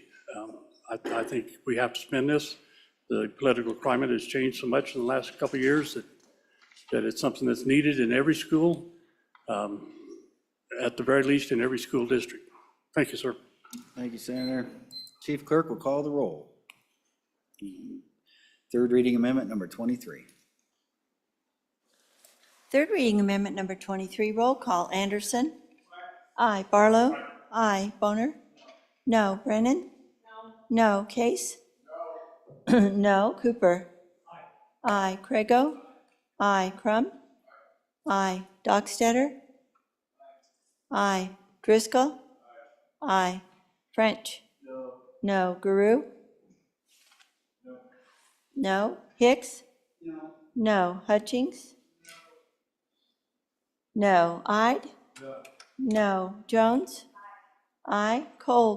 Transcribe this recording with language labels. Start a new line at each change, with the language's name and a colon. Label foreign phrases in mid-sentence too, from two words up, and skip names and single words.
English: I think we have to spend this. The political climate has changed so much in the last couple of years that it's something that's needed in every school, at the very least in every school district. Thank you, sir. Thank you, Senator. Chief Clerk will call the roll. Third reading amendment number 23. Third reading amendment number 23, roll call. Anderson? Aye. Barlow? Aye. Boner? No. Brennan? No. Case? No. Cooper? Aye. Craigo? Aye. Crum? Aye. Dockstetter? Aye. Driscoll? Aye. French? No. Guru? No. Hicks? No. Hutchings? No. Ide? No. Jones? Aye. Kolb?